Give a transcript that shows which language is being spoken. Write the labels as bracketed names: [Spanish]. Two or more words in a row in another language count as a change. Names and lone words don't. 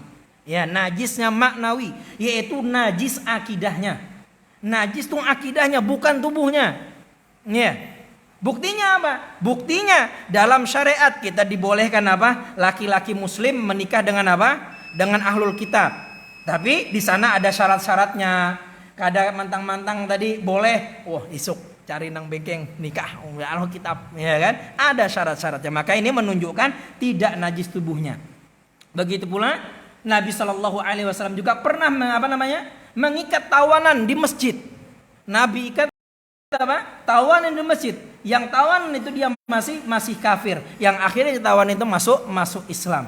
[Indonesian] Ya, najisnya maknawi, yaitu najis akidahnya. Najis itu akidahnya bukan tubuhnya. Ya. Buktinya apa? Buktinya dalam syariat kita dibolehkan apa? Laki-laki muslim menikah dengan apa? Dengan [Arabic] أهل الكتاب. [Indonesian] Tapi di sana ada syarat-syaratnya. [Banjar] Kada mantang-mantang tadi boleh, isuk cari nang bengkeng nikah [Arabic] أهل الكتاب, [Banjar] ya kan? [Indonesian] Ada syarat-syaratnya. Maka ini menunjukkan tidak najis tubuhnya. Begitu pula Nabi [Arabic] صلى الله عليه وسلم [Indonesian] juga pernah mengikat tawanan di masjid. Nabi ikat apa? Tawanan di masjid. Yang tawanan itu dia masih kafir. Yang akhirnya tawanan itu masuk Islam.